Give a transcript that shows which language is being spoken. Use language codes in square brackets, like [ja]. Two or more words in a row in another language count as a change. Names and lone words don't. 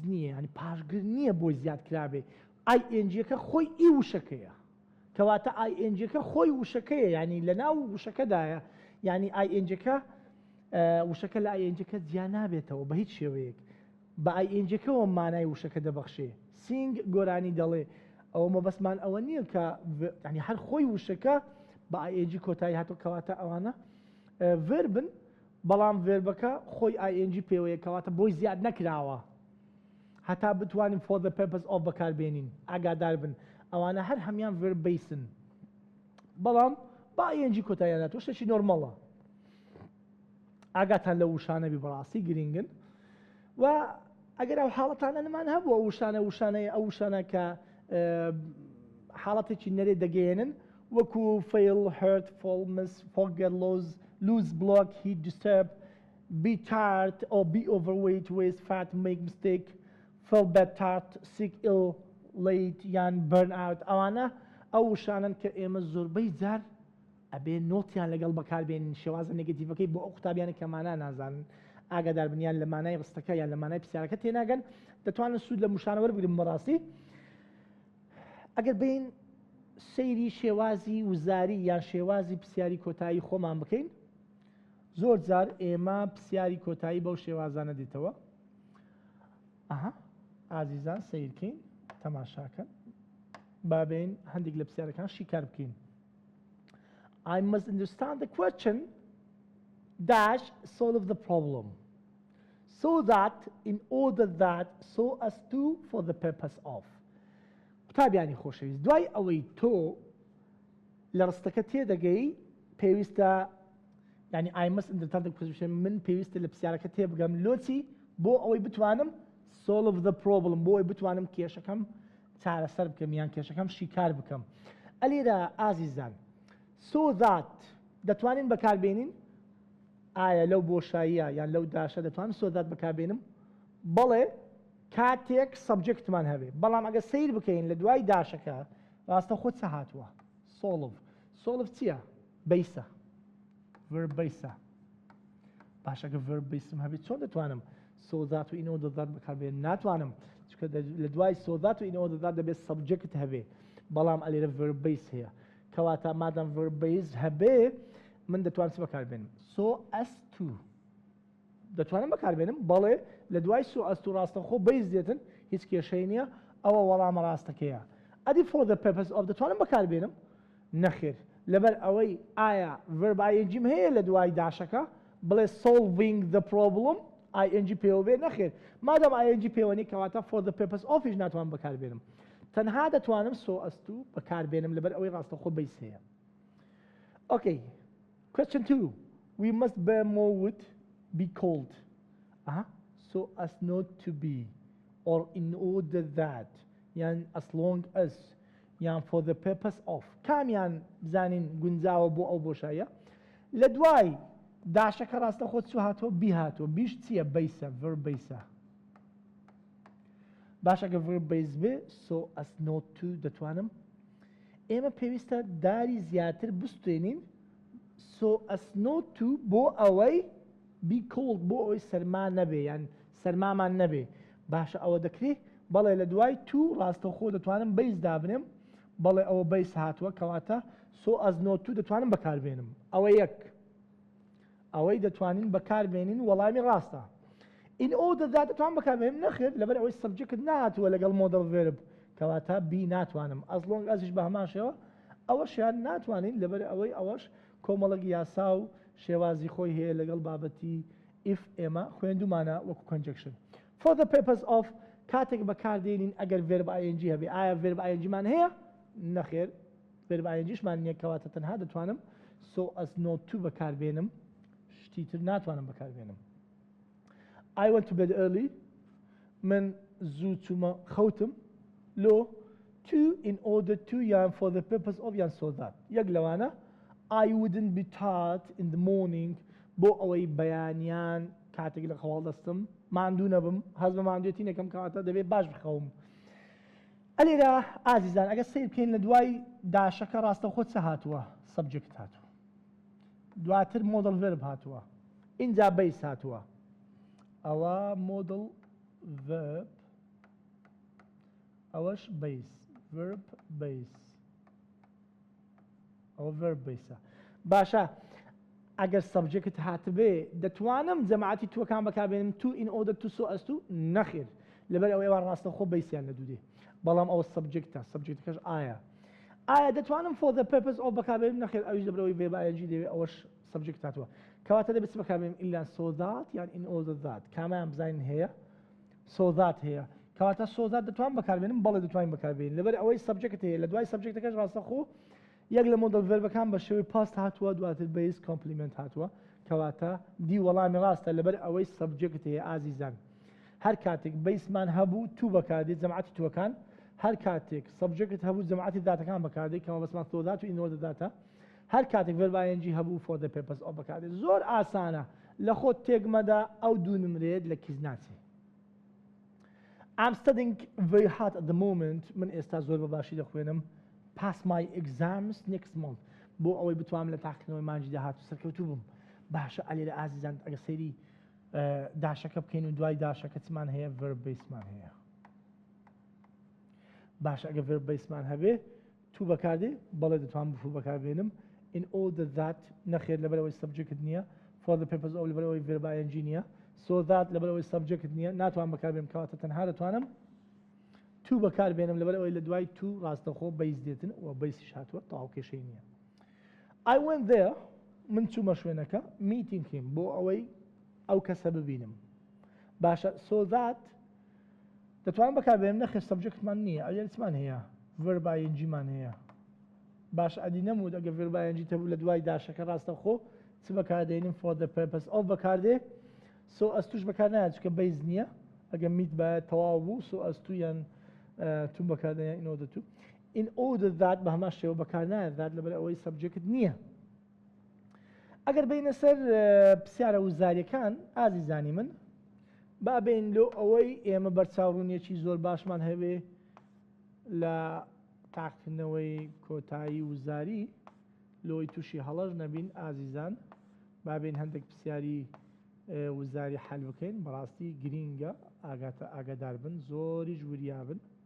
[ckb] نییە ینی پاشگر نییە بۆی زیاد کرابێ ئایئنجیەکە خۆی ئی وشەکەیە کەواتە ئایئنجەکە خۆی وشەکەیە ینی لە ناو وشەکەدایە ینی ئایئنجەکە وشەکە لە ئایئنجەکە جیان نابێتەوە بە هیچ شێوەیەک بە ئایئنجەکەەوە مانای وشەکە دەبەخشێ سینگ گۆرانی دەڵێ ئەوە مەبەستمان ئەوە نییە کە ینی هەر خۆی وشەکە بە ئایئنجی کۆتایی هاتووە کەواتە ئەوانە ڤێربن بەڵام ڤێربەکە خۆی ئایئنجی پێوەیە کەواتە بۆی زیاد نەکراوە هەتا بتوانین [en] for the purpose of [ckb] بەکاربێنین ئاگادار بن ئەوانە هەر هەمان ڤێرب بیسن بەڵام با ئایئنجی کۆتاییان هاتووە شتێکی نۆرمەڵە ئاگاتان لە وشانەبی بەڕاستی گرنگن و ئەگەر ئەو حاڵەتانە نەمان هەبووە وشانەیە ئەو وشانە کە حاڵەتێکی نەرێ دەگەێنن وەکو [en] fail hurt fall miss forget lose block hit disturb be tired or be overweight waste fat make mistake feel bad tired sick ill late [ckb] یان [en] burn out [ckb] ئەوانە ئەو وشانن کە ئێمە زۆربەی جار ئەبێ نۆتیان لەگەڵ بەکاربێنین شێوازە نێگەتیڤەکەی بۆ ئەو قوتابیانە کە مانە نازانن ئاگادار بنیان لە مانای ڕستەکە یان لە مانای پرسیارەکە تێناگەن دەتوانن سوود لە موشانە وەربگرن بەڕاستی ئەگەر بین سەیری شێوازی وزاری یان شێوازی پرسیاری کۆتایی خۆمان بکەین زۆر جار ئێمە پرسیاری کۆتایی بەو شێوازانە دیتەوە ئازیزان سیرکەین تەماشاکەن بابین هەندێک لە پرسیارەکان شیکار بکەین [en] I must understand the question dash [ckb] solve [en] the problem so that in order that so as to for the purpose of [ckb] قوتابیانی خۆشەویست دوای ئەوەی تۆ لە ڕستەکە تێدەگەی پێویستە ینی [en] I must understand the question [ckb] من پێویستە لە پرسیارەکە تێبگەم لۆچی بۆ ئەوەی بتوانم [en] solve the problem [ckb] بۆ ئەوەی بتوانم کێشەکەم چارەسەر بکەم یان کێشەکەم شیکار بکەم ئەلێرە ئازیزان [en] so that [ckb] دەتوانین بەکاربێنین ئایا لەو بۆشاییە یان لەو داشە دەتوانم [en] so that [ckb] بەکاربێنم بەڵێ کاتێک سەبجەکتمان هەبێ بەڵام ئەگە سیر بکەین لە دوای داشەکە ڕاستە خۆت چە هاتووە solve چییە بیسە verb بیسە باشەکە verb بیسم هەبێت چۆن دەتوانم [en] so that [ckb] و [en] in order that [ckb] بەکاربێنم ناتوانم چونکە لە دوای [en] so that [ckb] و [en] in order that [ckb] دەبێت سەبجەکت هەبێ بەڵام ئەلێرە [en] verb base [ckb] هەیە کەواتە مادام [en] verb base [ckb] هەبێ من دەتوانم چ بەکاربێنم [en] so as to [ckb] دەتوانم بەکاربێنم بەڵێ لە دوای [en] so as to [ckb] ڕاستەخۆ base دێتن هیچ کێشەی نییە ئەوە وەڵامە ڕاستەکەیە ئەدی [en] for the purpose of [ckb] دەتوانم بەکاربێنم نەخێر لەبەر ئەوەی ئایا verb ing هەیە لە دوای داشەکە بڵێ [en] solving the problem [ckb] ing پێوە بێ نەخێر مادام ing پێوە نیە کەواتە [en] for the purpose [ckb] of هیچ ناتوانم بەکاربێنم تەنها دەتوانم [en] so as to [ckb] بەکاربێنم لەبەر ئەوەی ڕاستەخۆ base هەیە [en] Okay question 2 we must bear more wood be cold so as not to be or in order that [ckb] yan [en] as long as [ckb] yan [en] for the purpose of [ckb] کامیان بزانین گونجاوە بۆ ئەو بۆشایە لە دوای داشەکە ڕاستە خۆت چوو هاتۆ بی هاتۆ بیش چییە بیسە verb بیسە باشەکە verb بیس بێ [en] so as not to [ckb] دەتوانم ئێمە پێویستە داری زیاتر بستێنین [en] so as not to [ckb] بۆ ئەوەی [en] be cold [ckb] بۆ ئەوەی سەرما نەبێ یان سەرمامان نەبێ باشە ئەوە دەکرێت بەڵێ لە دوای تو ڕاستەوخۆ دەتوانم بیس دابنێم بەڵێ ئەوە بیس هاتووە کەواتە [en] so as not to [ckb] دەتوانم بەکاربێنم ئەوە یەک ئەوەی دەتوانین بەکاربێنین وەڵامی ڕاستە [en] in order that [ckb] دەتوان بەکاربێنم نەخێت لەبەر ئەوەی سەبجەکت نهاتووە لەگەڵ [en] modal verb [ckb] کەواتە بی ناتوانم [en] as long as [ckb] بە هەمان شێوە ئەوەشیان ناتوانین لەبەر ئەوەی ئەوەش کۆمەڵک یاسا و شێوازی خۆی هەیە لەگەڵ بابەتی if ئێمە خوێندومانە وەکو conjunction [en] for the purpose of [ckb] کاتێک بەکاردێنین ئەگەر [en] verb ing [ckb] هەبێ ئایا [en] verb ing [ckb] مان هەیە نەخێر verb ing شمان نییە کەواتە تەنها دەتوانم [en] so as not to [ckb] بەکاربێنم شتیتر ناتوانم بەکاربێنم [en] I went to bed early [ckb] من زوو چوومە خەوتم لۆ to [en] in order to [ckb] یان [en] for the purpose of [ckb] یان [en] so that [ckb] یەک لەوانە [en] I wouldn't be tired in the morning [ckb] بۆ ئەوەی بەیانیان کاتێک لە خەواڵ دەستم ماندوو نەبم هەز بە ماندوێتی نەکەم کەواتە دەبێت باش بخەوم ئەلێرە ئازیزان ئەگە سیر بکەین لە دوای داشەکە ڕاستەوخۆ چە هاتووە سەبجەکت هاتووە دواتر [en] modal verb [ckb] هاتووە اینجا بیس هاتووە ئەوە [en] modal verb [ckb] ئەوەش بیس verb بیس ئەوە verb بیسە باشە ئەگەر سەبجەکت هاتبێ دەتوانم جەماعەتی تووەکان بەکاربێنم [en] to in order to so as to [ckb] نەخێر لەبەر ئەوەی وا ڕاستەوخۆ بیسیان لە دوودێ بەڵام ئەوە سەبجەکتە سەبجەکتەکەش ئایا دەتوانم [en] for the purpose of [ckb] بەکاربێنم نەخێر ئەویش لەبەرەوەی [en] verb ing [ckb] دەوێت ئەوەش سەبجەکت هاتووە کەواتە دەبێت بەکاربێنم ئیلا [en] so that [ckb] یان [en] in order that [ckb] کامیان بزانین هەیە [en] so that [ckb] هەیە کەواتە [en] so that [ckb] دەتوانم بەکاربێنم بەڵێ دەتوانین بەکاربێنین لەبەر ئەوەی سەبجەکت هەیە لە دوای سەبجەکتەکەش ڕاستەوخۆ یەک لە modal verbەکان بە شێوەی past هاتووە دواتر [en] base complement [ckb] هاتووە کەواتە دی وەڵامی ڕاستە لەبەر ئەوەی سەبجەکت هەیە ئازیزان هەر کاتێک بیسمان هەبوو تو بەکاردێت جەماعەتی تووەکان هەر کاتێک سەبجەکت هەبوو جەماعەتی داتەکان بەکاردێت کەمە بەسمان [en] so that [ckb] و [en] in order [ckb] داتە هەر کاتێک [en] verb ing [ckb] هەبوو [en] for the purpose of [ckb] بەکاردێت زۆر ئاسانە لە خۆت تێگمەدا ئەو دوو نمرێت لە کیز ناچێ [en] I'm studying very hard at the moment [ckb] من ئێستا زۆر بەباشی دەخوێنم [en] pass my exams next month [ckb] بۆ ئەوەی بتوانم لە تاقیکردنەوەی مانجی داهات و سەرکەوتوو بم باشە ئەلێرە ئازیزان ئەگە سەیری داشەکە بکەین و دوای داشەکە چمان هەیە verb baseمان هەیە باشە ئەگە verb baseمان هەبێ تو بەکاردێ بەڵێ دەتوانم بفو بەکاربێنم [en] in order that [ckb] نەخێر لەبەرەوەی سەبجەکت نییە [en] for the purpose of [ckb] لەبەرەوەی [en] verb ing [ckb] نییە [en] so that [ckb] لەبەرەوەی سەبجەکت نییە ناتوان بەکاربێنم کەواتە تەنها دەتوانم تو بەکاربێنم لەبەرەوەی لە دوای تو ڕاستەوخۆ بیس دێتن و بیسیش هاتووە تەواو کێشەی نییە [en] I went there [ckb] من چوومە شوێنەکە [en] meeting him [ckb] بۆ ئەوەی ئەو کەسە ببینم باشە [en] so that [ckb] دەتوانم بەکاربێنم نەخێر سەبجەکتمان نییە ئەلێرە چمان هەیە [en] verb ing [ckb] مان هەیە باشە ئەدی نەموت ئەگە [en] verb ing [ckb] هەبوو لە دوای داشەکە ڕاستەوخۆ چ بەکاردێنین [en] for the purpose of [ckb] بەکاردێ so as توش بەکار نایە چونکە بیس نییە ئەگە meet باید تەواو بوو [en] so as to [ckb] یان تو بەکاردێنە [en] in order to in order that [ckb] بە هەمان شێوە بەکار نایە that لەبەر ئەوەی سەبجەکت نییە ئەگەر بینە سەر پرسیارە وزاریەکان ئازیزانی من با بین لۆ ئەوەی ئێمە بەرچاوڕوونیەکی زۆر باشمان هەبێ لە تاقیکردنەوەی کۆتایی وزاری لۆی تووشی هەڵەش نەبین ئازیزان با بین هەندێک پرسیاری وزاری حەل بکەین بەڕاستی گرینگە ئاگادار بن زۆریش وریابن